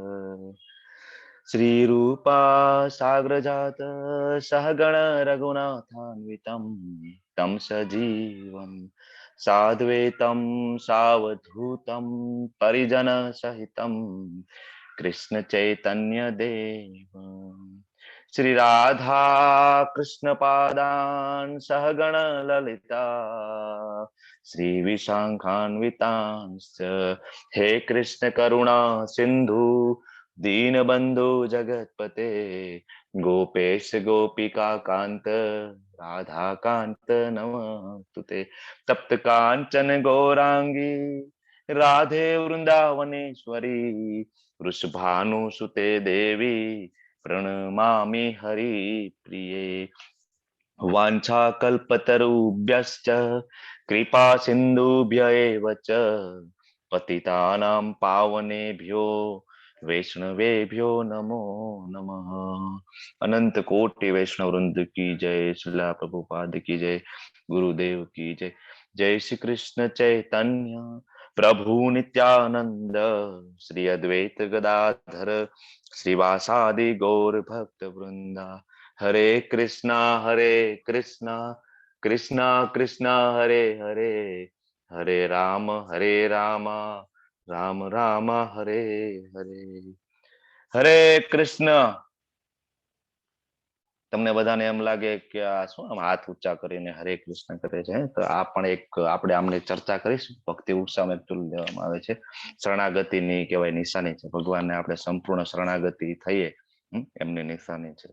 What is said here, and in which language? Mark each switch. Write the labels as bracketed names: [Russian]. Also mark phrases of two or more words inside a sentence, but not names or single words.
[Sanskrit] श्री रूपा साग्रजात सहगण रघुनाथान्वितम तम सजीवम साद्वैतम सावधूतम परिजन सहितम कृष्ण चैतन्य देव श्री राधा कृष्ण पादान सहगण ललिता श्री विशाखान्वितांश्च. हे कृष्ण करुणा सिंधु दीनबंधु जगतपते गोपेश गोपिका कांत राधा कांत नमस्तुते. तप्त कांचन गौरांगी राधे वृंदावनेश्वरी वृषभानुसुते देवी प्रणमामि हरि प्रिये. वांछा कल्पतरुभ्यश्च कृपा सिंधुभ्य एव च पतितानां पावनेभ्यो वैष्णवेभ्यो नमो नमः। [Hindi] अनंत कोटि वैष्णव वृंद की जय। श्रीला प्रभुपाद की जय। गुरुदेव की जय। [Sanskrit] जय श्री कृष्ण चैतन्य प्रभु नित्यानंद श्री अद्वैत गदाधर श्रीवासादि गौर भक्त वृंदा। हरे कृष्णा कृष्णा कृष्णा हरे हरे, हरे राम राम राम हरे हरे। हरे कृष्ण। [Gujarati] તમને બધાને એમ લાગે કે આ શું આમ હાથ ઊંચા કરીને હરે કૃષ્ણ કરે છે, તો આ પણ એક આપણે આમને ચર્ચા કરીશું. ભક્તિ ઉત્સાહ એકચુઅલી લેવામાં આવે છે, શરણાગતિની કહેવાય નિશાની છે. ભગવાનને આપણે સંપૂર્ણ શરણાગતિ થઈએ એમની નિશાની છે.